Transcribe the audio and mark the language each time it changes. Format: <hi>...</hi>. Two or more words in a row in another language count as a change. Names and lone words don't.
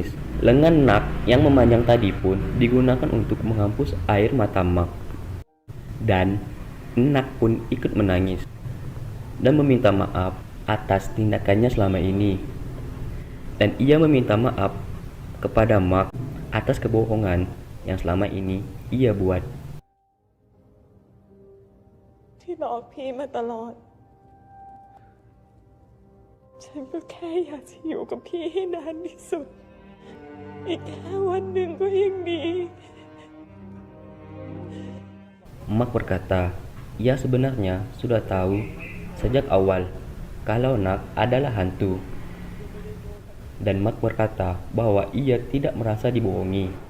<id>Lengan Nak yang memanjang tadi pun digunakan untuk menghapus air mata Mark. Dan Nak pun ikut menangis dan meminta maaf atas tindakannya selama ini. Dan ia meminta maaf kepada Mark atas kebohongan yang selama ini ia buat.</id> <th>ที่หลอกพี่มาตลอด ฉันก็แค่อยากจะอยู่กับพี่ให้นานที่สุด อีกแค่วันหนึ่งก็ยังดี</th> <id>Mark berkata, ia sebenarnya sudah tahu sejak awal kalau Nak adalah hantu. Dan Mark berkata bahwa ia tidak merasa dibohongi.</id>